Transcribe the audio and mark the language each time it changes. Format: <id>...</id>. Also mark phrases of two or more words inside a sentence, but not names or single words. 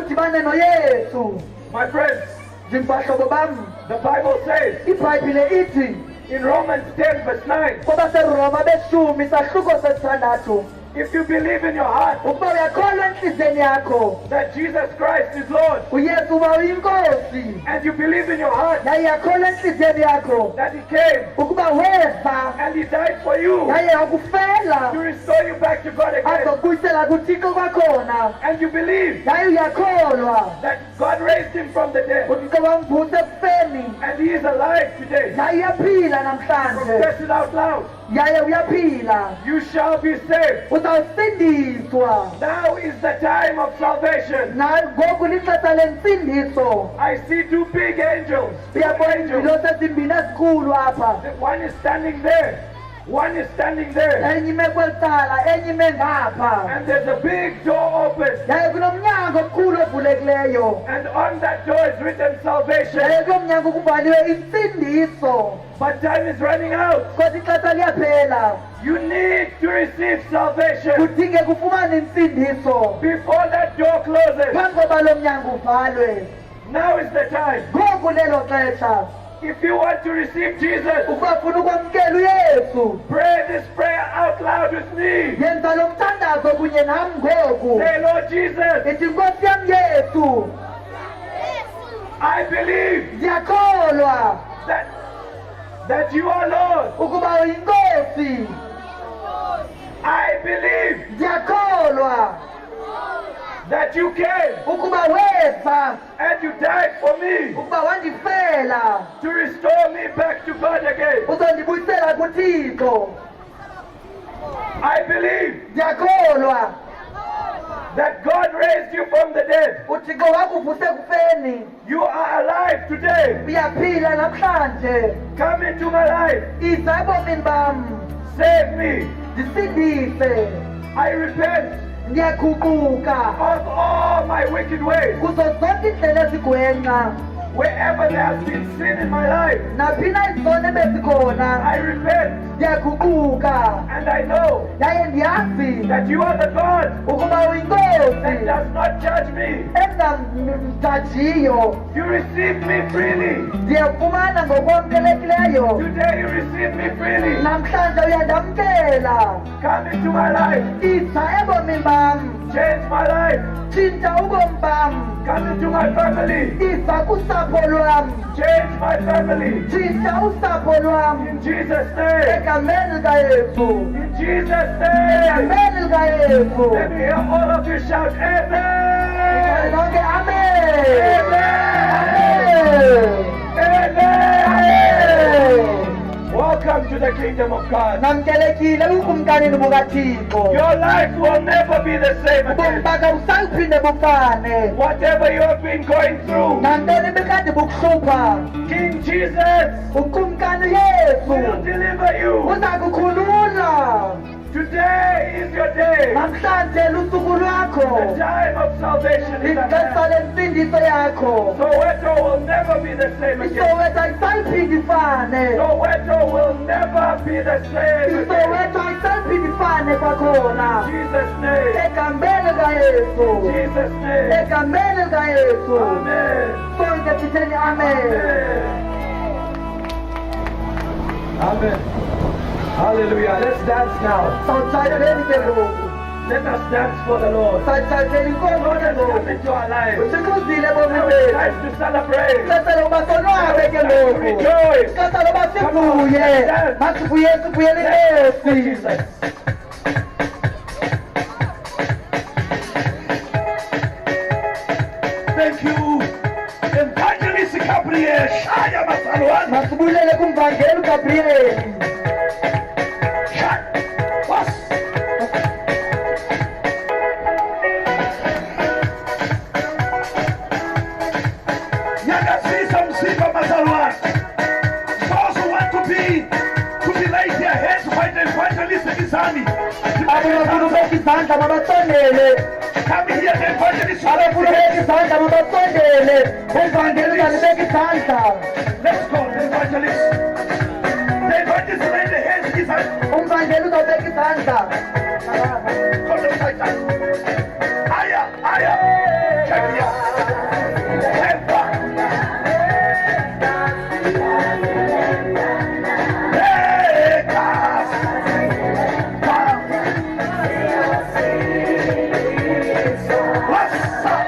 <en>My friends, the Bible says in Romans 10 verse 9, if you believe in your heart that Jesus Christ is Lord, and you believe in your heart that He came and He died for you to restore you back to God again.</en> <xh>azokubuyisela kuthixo kwakhona.</xh> <en>And you believe</en> <xh>Yaye uyakholwa</xh> <en>that God raised him from the dead.</en> <xh>uthixo wamvusa ekufeni.</xh> <en>And he is alive today.</en> <xh>Yaye uyaphila namhlanje.</xh> <en>Confess it out loud.</en> <xh>Yaye uyaphila.</xh> <en>You shall be saved.</en> <xh>Uzawusindiswa.</xh> <en>Now is the time of salvation.</en> <xh>Ngoku lixesha lensindiso.</xh> <en>I see two big angels.</en> <xh>Uyabona izinto ezimbini ezikhulu apha.</xh> <en>One is standing there. One is standing there.</en> <xh>Enye ime kweli cala, enye ime ngapha.</xh> <en>And there's a big door open.</en> <xh>Yaye kunomnyango omkhulu ovulekileyo.</xh> <en>And on that door is written salvation.</en> <xh>Yaye kulo mnyango kubhaliwe insindiso.</xh> <en>But time is running out.</en> <xh>Kodwa ixesha liyaphela.</xh> <en>You need to receive salvation</en> <xh>Kudingeka ufumane insindiso.</xh> <en>before that door closes.</en> <xh>Phambi koba lo mnyango uvalwe.</xh> <en>Now is the time.</en> <xh>Ngoku lelo xesha.</xh> <en>If you want to receive Jesus,</en> <xh>Ukuba ufuna ukwamkela uYesu,</xh> <en>pray this prayer out loud with me.</en> <xh>yenza lo mthandazo kunye nam ngoku.</xh> <en>Say, Lord Jesus,</en> <xh>Ithi Nkosi yam Yesu,</xh> <en>I believe</en> <xh>ndiyakholwa</xh> <en>that you are Lord.</en> <xh>ukuba uyinkosi.</xh> <en>I believe</en> <xh>Ndiyakholwa</xh> <en>that you came</en> <xh>ukuba weza,</xh> <en>and you died for me</en> <xh>ukuba wandifela</xh> <en>to restore me back to God again.</en> <xh>uzondibuyisela kuThixo.</xh> <en>I believe</en> <xh>Ndiyakholwa</xh> <en>that God raised you from the dead.</en> <xh>uThixo wakuvuse ekufeni.</xh> <en>You are alive today.</en> <xh>Uyaphila namhlanje.</xh> <en>Come into my life.</en> <xh>Iza ebomini bam,</xh> <en>Save me.</en> <xh>ndisindise.</xh> <en>I repent</en> <xh>Ndiyaguquka</xh> <en>of all my wicked ways.</en> <xh>kuzo zonke indlela ezigwenxa.</xh> <en>Wherever there has been sin in my life,</en> <xh>Naphi na izono ebezikhona,</xh> <en>I repent.</en> <xh>ndiyaguquka.</xh> <en>And I know</en> <xh>Yaye ndiyazi</xh> <en>that you are the God</en> <xh>ukuba</xh> <en>that</en> <xh>uyinkosi</xh> <en>does not judge me.</en> <xh>engamjajiyo.</xh> <en>You receive me freely.</en> <xh>Ndiyafumana ngokwamkelekileyo.</xh> <en>Today you receive me freely.</en> <xh>Namhlanje uyandamkela.</xh> <en>Come into my life.</en> <xh>Iza ebomini bam,</xh> <en>Change my life.</en> <xh>tshintsha ubomi bam.</xh> <en>Come into my family.</en> <xh>Iza kusapho lwam,</xh> <en>Change my family.</en> <xh>tshintsha usapho lwam.</xh> <en>In Jesus' name.</en> <xh>Egameni likaYesu,</xh> <en>In Jesus' name.</en> <xh>egameni likaYesu.</xh> <en>Let me hear all of you shout, Amen.</en> <xh>Lonke amen. Amen. Amen.</xh> <en>Welcome to the kingdom of God.</en> <xh>Namkelekile ukumkanini bukaThixo.</xh> <en>Your life will never be the same</en> <xh>Ubomi</xh> <en>again.</en> <xh>bakho awusaphinde bufane.</xh> <en>Whatever you have been going through,</en> <xh>Nantoni bekade bukuhlupha,</xh> <en>King Jesus</en> <xh>ukumkani</xh> <en>will</en> <xh>Yesu</xh> <en>deliver you.</en> <xh>uza kukhulula.</xh> <en>Today is your day.</en> <xh>Namhlanje lusuku</xh> <en>The</en> <xh>lwakho,</xh> <en>time of salvation is at</en> <xh>ixesha</xh> <en>hand.</en> <xh>lensindiso yakho.</xh> <en>Soweto will never be the same again.</en> <xh>Isoweto ayisayiphindi ifane.</xh> <en>Soweto will never be the same again.</en> <xh>Isoweto ayisayiphindi ifane kwakhona.</xh> <en>Jesus' name.</en> <xh>Egameni likaYesu,</xh> <en>Jesus' name.</en> <xh>egameni likaYesu. Amen. Sonke sitheni amen. Amen.</xh> <en>Hallelujah. Let's dance now.</en> <xh>Sawutshayeleni ke ngoku,</xh> <en>Let us dance for the Lord.</en> <xh>sawutshayeleni inkonzo</xh> <en>Lord</en> <xh>ke</xh> <en>has come</en> <xh>ngoku.</xh> <en>into our lives.</en> <xh>Uthixo uzile ebomini</xh> <en>Now it's</en> <xh>bethu.</xh> <en>time to celebrate.</en> <xh>Ixesha lokuba sonwabe ke</xh> <en>Time to</en> <xh>ngoku.</xh> <en>rejoice.</en> <xh>Ixesha lokuba sivuye. Masivuye sivuyele iNkosi.</xh> <en>Jesus. Thank you. Evangelist Gabriel Shaya Masalwan.</en> <xh>Masibulele kumvangeli uGabriel. Was? Nyakazisa Msiba Masalwan.</xh> <en>Those who want to lay their hands by the evangelist Gizani.</en> <xh>Abo bafuna ubeka izandla mabasondele.</xh> <en>Come here, the evangelist.</en> <xh>Abafuna ubeka izandla mabasondele. Uvangeli uzalibeka izandla.</xh> <en>Let's go, the evangelist. The evangelist lay the hands Gizani.</en> <xh>Umvangeli uzawubeka izandla.</xh> <en>Hold them tight. Aya, aya. Check here. Head back. Hey, God. Come. What's up?</en>